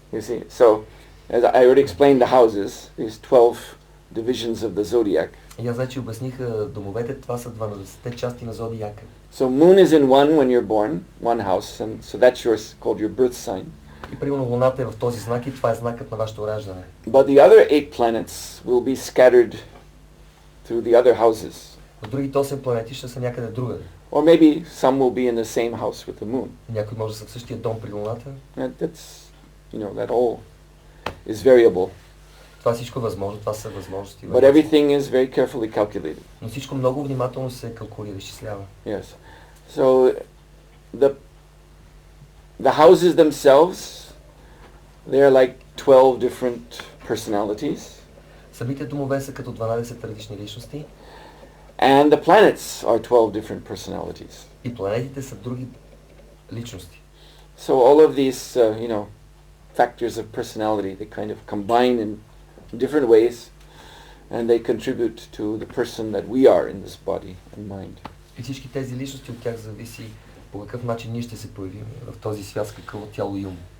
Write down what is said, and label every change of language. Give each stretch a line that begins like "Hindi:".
English: You see, so as I already explained the houses, these 12 divisions of the zodiac.
Bulgarian: И аз вече обясних домовете, това са 12-те части на зодиака.
English: So moon is in one when you're born, one house, and so that's yours, called your birth sign.
Bulgarian: И примерно Луната е в този знак и това е знакът на вашето раждане.
English: But the other 8 planets will be scattered through the other houses.
Bulgarian: Но другите 8 планети ще са някъде другаде.
English: Or maybe some will be in the same house with the moon.
Bulgarian: Някой може да са в същия дом при Луната.
English: And that's, that all is variable.
Bulgarian: Това всичко е възможно, това са възможности.
English: But everything is very carefully calculated.
Bulgarian: Но всичко много внимателно се калкулира, изчислява.
English: Yes. So the houses themselves, they are like 12 different personalities.
Bulgarian: Самите домове са като 12 различни личности.
English: And the planets are 12 different personalities.
Bulgarian: И планетите са други личности.
English: So all of these, factors of personality, they kind of combine in different ways, and they contribute to the person that we are in this body and mind.
Bulgarian: И всички тези личности, от тях зависи по какъв начин ние ще се проявим в този свят с какво тяло и ум.